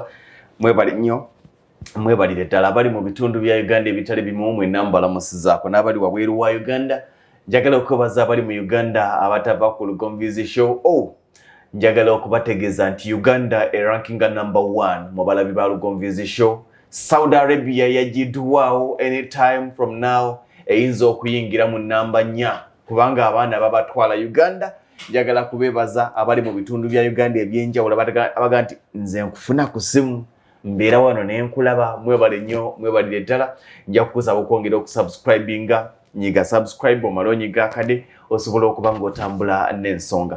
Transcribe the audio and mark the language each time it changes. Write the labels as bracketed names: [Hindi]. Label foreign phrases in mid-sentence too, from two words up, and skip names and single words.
[Ganda] Mwebale nnyo, mwebalire ddala abali mu bitundu bya Uganda ebitali bimu mwenna mbalamusizaako n'abali wabweru wa Uganda. Njagala okwebaza abali mu Uganda abatava ku Lugonvu's Show. Njagala okubategeeza nti Uganda erankinga number 1 mu balabi ba Lugonvu's Show. Saudi Arabia yagiddwawo [English] anytime from now [Ganda] eyinza okuyingira mu namba 4 kubanga abaana babatwala Uganda. Njagala kubebaza abali mu bitundu bya Uganda ebyenjawulo abaga nti nze nkufuna ku simu mbeera wano ne nkulaba. Mwebale nnyo, mwebalire ddala. Nja kukusaba okwongera okusubscribinga, nyiga subscribe omala onyiga akade osobola okuba ng'otambula n'ensonga.